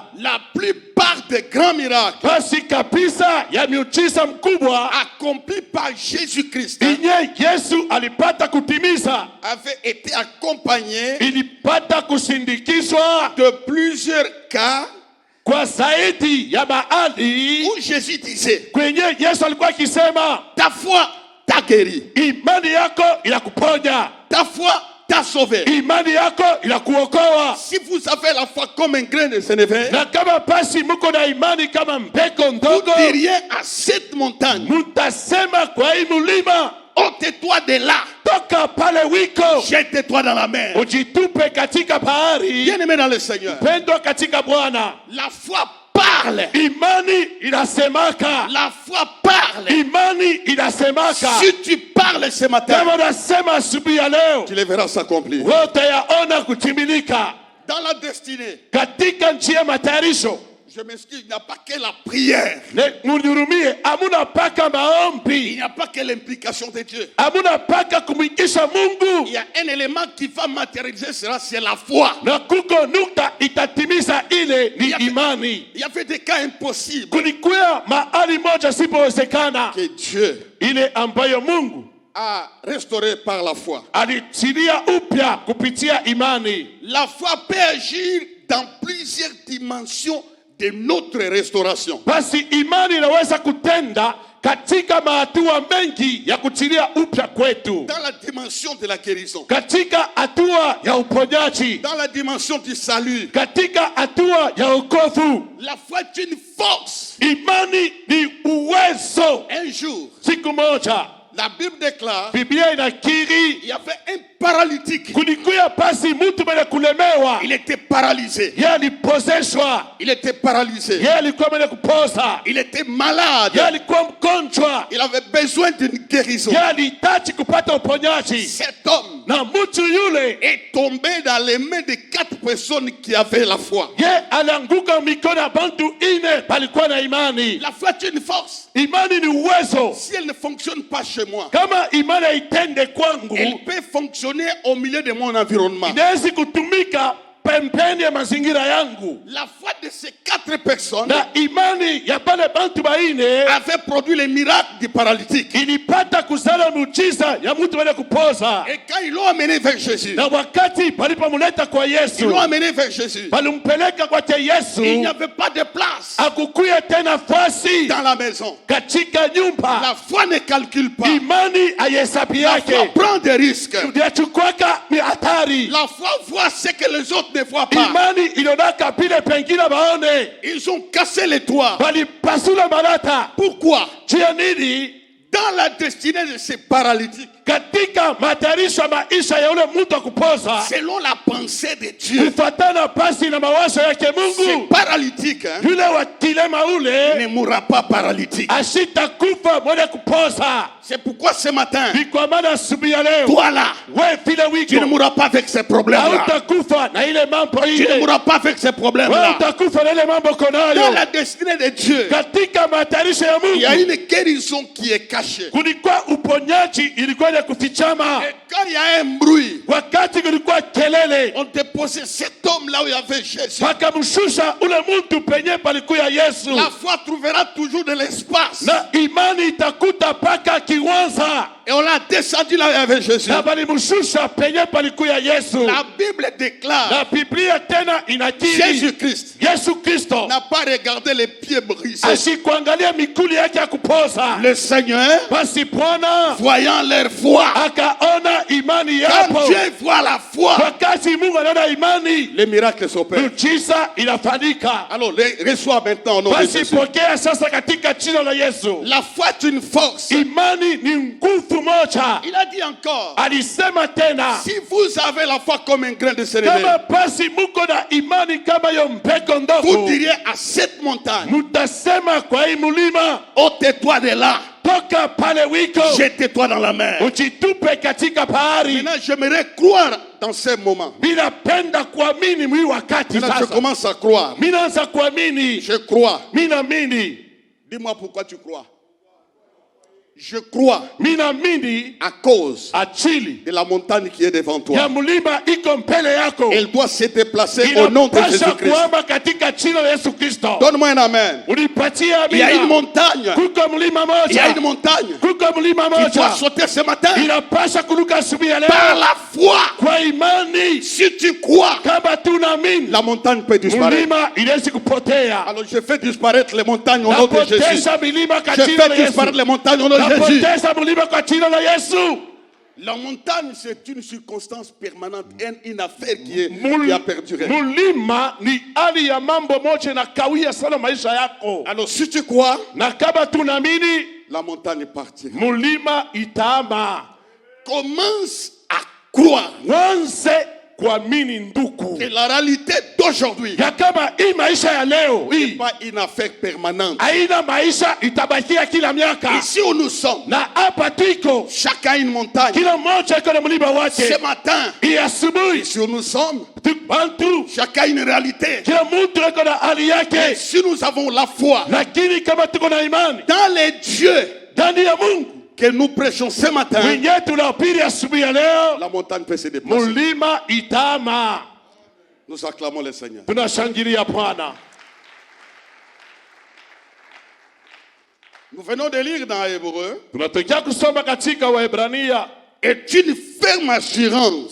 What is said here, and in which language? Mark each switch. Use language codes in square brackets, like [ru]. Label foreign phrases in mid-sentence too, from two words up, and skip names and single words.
[fr] la plupart des grands miracles [sw] basi kabisa ya miujiza mkubwa [fr] accomplis par Jésus-Christ [sw] inye Yesu alipata kutimiza, [fr] avaient été accompagnés [sw] ilipata kusindikizwa [fr] de plusieurs cas [sw] kwa zaidi ya mahali [fr] où Jésus disait, [sw] kwenye Yesu alikuwa akisema, [fr] ta foi t'a guéri, [sw] imani yako inakuponya, [fr] ta foi t'a sauvé. [sw] imani yako inakuokoa. [fr] Si vous avez la foi comme un grain de sénévé, [sw] Na kama basi mko na imani kama mbeko [fr] vous [sw] ndogo, [fr] diriez à cette montagne, [sw] mutasema kwa hii mulima, [fr] ôte-toi de là, [sw] toka pale wiko, [fr] jette-toi dans la mer. [sw] ujitupe katika bahari. [fr] Bien-aimé dans le Seigneur, [sw] Pendwa katika Bwana, [fr] la foi parle. [sw] imani inasemaka, [fr] La foi parle. [sw] imani inasemaka. [fr] Si tu parles ce matin, [sw] Kama unasema asubuhi ya leo, [fr] tu les verras s'accomplir. [sw] wote yaona kutimilika [fr] Dans la destinée, [sw] katika njia ya matayarisho. [fr] je m'excuse, il n'y a pas que la prière. [sw] Munihurumie, amuna paka [fr] Il [sw] maombi, [fr] n'y a pas que l'implication de Dieu. [sw] amuna paka kumwingisha [fr] Il [sw] Mungu, [fr] y a un élément qui va matérialiser cela, c'est la foi. [sw] na kuko nukta itatimiza ile ni imani. [fr] Il y avait des cas impossibles [sw] Kulikuwa mahali moja sipowezekana, [fr] que Dieu [sw] ile ambayo Mungu [fr] a restauré par la foi. [sw] alitilia upya kupitia imani. [fr] La foi peut agir dans plusieurs dimensions de notre restauration. [sw] Basi imani inaweza kutenda katika mahatua mengi ya kutilia upya kwetu, [fr] Dans la dimension de la guérison, [sw] katika hatua ya uponyaji, [fr] dans la dimension du salut, [sw] katika hatua ya wokovu. [fr] la foi est une force. [sw] Imani ni uwezo. [fr] Un jour, [sw] Siku moja [fr] La Bible déclare [sw] Biblia inakiri [fr] il y avait un paralytique. [sw] kulikuya pasi mtu mwenye kulemewa. [fr] Il était paralysé. [sw] Yeye alipozeshwa. [fr] Il était paralysé. [sw] Yeye alikuwa mwenye kupoza. [fr] Il était malade. [sw] Yeye alikuwa mgonjwa. [fr] Il avait besoin d'une guérison. [sw] Yeye alihitaji kupata uponyaji. [fr] Cet homme [sw] Na mtu yule [fr] est tombé dans les mains de 4 personnes qui avaient la foi. [sw] yeye alianguka mikono ya bantu ine palikuwa na imani. [fr] La foi est une force. [sw] Imani ni uwezo. [fr] Si elle ne fonctionne pas chez moi, [sw] Kama imani haitende kwangu, [fr] elle peut fonctionner au milieu de mon environnement. [sw] inaweza kutumika pembeni ya mazingira yangu. [fr] La foi de ces 4 personnes [sw] Na imani ya pale bantu baine [fr] avait produit les miracles du paralytique. [sw] ilipata kuzala muujiza ya mtu mwenye kupoza. [fr] Et quand ils l'ont amené vers Jésus, [sw] Na wakati palipomuleta kwa [fr] ils [sw] Yesu, [fr] l'ont amené vers Jésus, [sw] palimpeleka kwake [fr] il [sw] Yesu, [fr] n'y avait pas de place [sw] akukuye tena fasi [fr] dans la maison. [sw] katika nyumba. [fr] La foi ne calcule pas. [sw] Imani haiesabi [fr] La foi [sw] yake, [fr] prend des risques. [sw] yachukwaka ni hatari. [fr] La foi voit ce que les autres ne voient pas. [sw] Imani ilionaka pile pengine baone, [fr] Ils ont cassé les toits. [sw] walipasula malata. [fr] Pourquoi? [sw] Juu ya nini? [fr] Dans la destinée de ces paralytiques, [sw] Katika matayarisho ya maisha ya ule mtu wa kupoza, [fr] selon la pensée de Dieu, [sw] kufatana pasi na mawazo yake [fr] ces [sw] Mungu, [fr] paralytiques [sw] yule wa kilema ule [fr] ne mourra pas paralytique. [sw] asitakufa mwenye kupoza. [fr] C'est pourquoi ce matin, [sw] Ni kwa maana asubuhi ya leo, [fr] toi là, [sw] we vile [fr] tu ne [sw] wiko [fr] mourras pas avec ces problèmes-là. [sw] hautakufa na ile mambo [fr] Tu ne [sw] ile, [fr] mourras pas avec ces [sw] we [fr] problèmes-là. [sw] utakufa na ile mambo [fr] Dans [sw] konayo. [fr] la destinée de Dieu, [sw] Katika matayarisho ya [fr] il y a [sw] Mungu [fr] une guérison qui est cachée. [sw] kulikuwa uponyaji ilikuwa ya kufichama. [fr] Et quand il y a un bruit, [sw] Wakati kulikuwa kelele, [fr] on déposait cet homme là où il y avait Jésus. [sw] wakamshusha ule mtu penye palikuya Yesu, [fr] La foi trouvera toujours de l'espace. [sw] na imani itakuta paka kiwanza, [fr] Et on l'a descendu là où il y avait Jésus. [sw] na balimshusha penye palikuya Yesu. [fr] La Bible déclare [sw] Na Biblia tena inakiri [fr] Jésus-Christ [sw] Yesu Kristo [fr] n'a pas regardé les pieds brisés. [sw] asikuangalia mikuli yake ya kupoza. [fr] Le Seigneur, [sw] Basi Bwana [fr] voyant leur foi, [sw] akaona imani [fr] quand [sw] yapo. [fr] Dieu voit la foi, [sw] Wakati Mungu anaona imani, [fr] les miracles s'opèrent. [sw] miujiza inafanyika. [fr] Alors, reçois maintenant au nom de [sw] Basi [fr] Jésus. [sw] pokea sasa katika jina la Yesu. [fr] La foi est une force. [sw] Imani ni nguvu moja. [fr] Il a dit encore, [sw] Alisema tena, [fr] si vous avez la foi comme un grain de sénévé, [sw] kama basi muko na imani kama yo mbeko [fr] vous [sw] ndogo, [fr] diriez à cette montagne, [sw] mutasema kwa hii mulima, [fr] ôte-toi de là, [sw] toka pale wiko, [fr] jette-toi dans la mer. [sw] ujitupe katika bahari. [fr] Maintenant, j'aimerais croire dans ces moments. [sw] Minapenda kuamini mwi wakati [fr] Maintenant, je [sw] sasa. [fr] commence à croire. [sw] Minaanza kuamini, [fr] Je crois. [sw] minaamini, [fr] Dis-moi pourquoi tu crois. Je crois [sw] minaamini [fr] à cause [sw] achili [fr] de la montagne qui est devant [sw] ya [fr] toi. [sw] mulima iko mbele yako. [fr] Elle doit se déplacer au nom de [sw] Inapasha [fr] Jésus-Christ. [sw] kuama katika jina la Yesu Kristo. [fr] Donne-moi un amen. [sw] Unipatie [fr] Il y a une [sw] amina. [fr] montagne. [sw] Kuko mlima [fr] Il y a une [sw] moja, [fr] montagne [sw] kuko mlima [fr] qui doit [sw] moja [fr] sauter ce matin. [sw] inapasha kuruka asubuhi ya [fr] Par [sw] leo [fr] la foi, [sw] kwa imani. [fr] si tu crois, [sw] Kama tunaamini, [fr] la montagne peut disparaître. [sw] mlima inawezi kupotea. [fr] Alors je fais disparaître les montagnes au nom de Jésus. [sw] Napoteza milima kwa [fr] Je [sw] jina [fr] fais [sw] la Yesu. [fr] disparaître les montagnes au nom de Jésus. [sw] Napoteza mlima kwa jina la Yesu. [fr] La montagne, c'est une circonstance permanente, une affaire qui a perduré. [sw] Mulima ni hali ya mambo moja na kawia sana maisha yako. [fr] Alors si tu crois, [sw] Na kama tunaamini, [fr] la montagne partira. [sw] mulima itaama. [fr] Commence à croire [sw] Mwanze kuamini nduku, [fr] que la réalité d'aujourd'hui [sw] ya kama hii maisha ya leo [fr] n'est [sw] hii [fr] pas une affaire permanente. [sw] haina maisha itabakia kila miaka. [fr] Ici où nous sommes, [sw] Na hapa tuiko, [fr] chacun a une montagne. [sw] kila mmoja iko na mlima wake. [fr] Ce matin, [sw] Hii asubuhi [fr] ici où nous sommes, [sw] bantu, [fr] chacun a une réalité. [sw] kila mtu iko na hali [fr] Et [sw] yake, [fr] si nous avons la foi [sw] lakini kama tuko na imani [fr] dans les dieux [sw] ndani ya Mungu [fr] que nous prêchons ce matin, [sw] mwenye tunahubiri asubuhi ya leo, [fr] la montagne peut se déplacer. [sw] mulima itama. [fr] Nous acclamons le Seigneur. [sw] Tunashangilia Bwana. [fr] Nous venons de lire dans Hébreu, [sw] Tunatokea kusoma katika Waebrania, [fr] est une ferme assurance